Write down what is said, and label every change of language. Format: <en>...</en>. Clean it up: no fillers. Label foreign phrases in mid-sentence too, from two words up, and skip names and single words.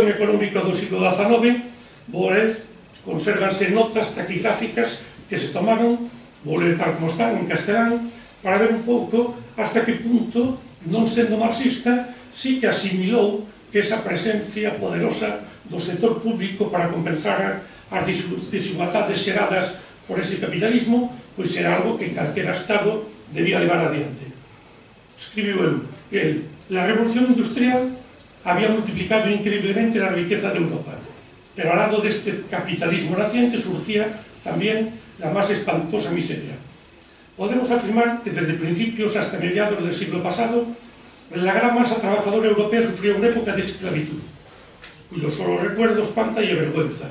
<gl>económica do siglo XIX, vou ler, consérvanse notas taquigráficas que se tomaron, vou ler tal como están, en castelán, para ver un pouco hasta que punto, non sendo marxista, sí que asimilou que esa presencia poderosa do sector público para compensar as desigualdades xeradas por ese capitalismo, pois era algo que calquera Estado debía levar adiante. Escribiu el,</gl> <es>la revolución industrial había multiplicado increíblemente la riqueza de Europa, pero al lado de este capitalismo naciente surgía también la más espantosa miseria. Podemos afirmar que desde principios hasta mediados del siglo pasado, la gran masa trabajadora europea sufrió una época de esclavitud, cuyo solo recuerdo espanta y avergüenza.</es>